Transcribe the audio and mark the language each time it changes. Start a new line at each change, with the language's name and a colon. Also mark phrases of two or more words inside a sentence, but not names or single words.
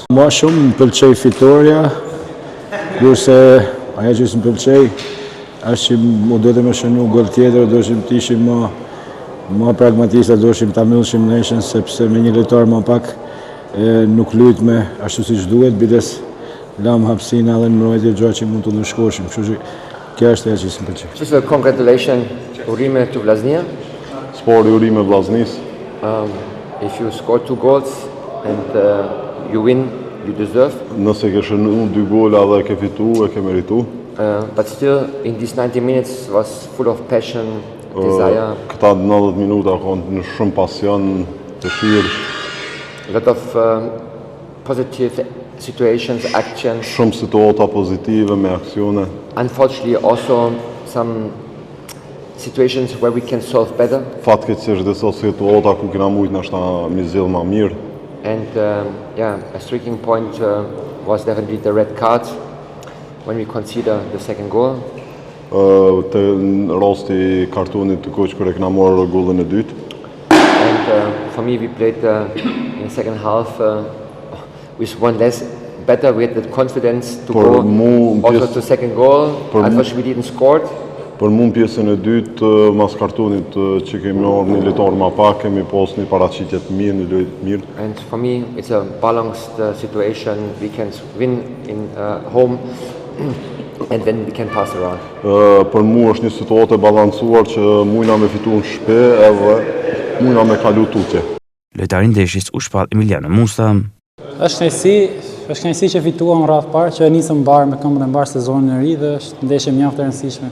Albanian: Ma shumë më pëlqej fitoria, kurse ajo që më pëlqej është që mu do të më shënu gol tjetër, do shim të ishim më pragmatista, do shim ta mbyllshim ndeshjen sepse me një lojtar më pak nuk luajt me ashtu siç duhet, bides lam hapësinë edhe në mbrojtje gjë që mund të ndëshkoshim. Kështu që kjo është ajo që më pëlqen.
English: Just congratulations urime to Vllaznia.
Albanian: Sport urime Vllaznis.
English: If you score 2 goals and you win, you deserve.
Albanian: Nëse ke shënuar 2 gola dhe ke fituar, e ke merituar.
English: But still in these 90 minutes was full of passion, desire.
Albanian: Këta 90 minuta kanë në shumë pasion, dëshirë.
English: A lot of positive situations, actions.
Albanian: Shumë situata pozitive me aksione.
English: Unfortunately, also some situations where we can solve better.
Albanian: Fatkeqësisht disa situata ku kena mujt na shta mi zgjidh më mirë.
English: And a striking point was definitely the red card when we consider the second goal.
Albanian: Te rasti kartonit të koç kur e kena marrë gollin e dytë.
English: And for me, we played in the second half with one less better. We had the confidence to go also to second goal. Unfortunately, we didn't score.
Albanian: Për mua pjesën e dytë, mas kartonit që kemi marrë një lojtar më pak, kemi pas një paraqitje të mirë, një lojë të mirë.
English: And for me, it's a balanced situation. We can win in home. And then we can pass around.
Albanian: Për mua është një situatë e balancuar që mujna me fitu në shtëpi edhe mujna me kalu tutje. Lojtari i ndeshjes u shpall Emiliano Musa. Është kënaqësi që fituam rreth parë, që nisëm mbar me këmbën e mbar sezonin e ri dhe është ndeshje mjaft e rëndësishme.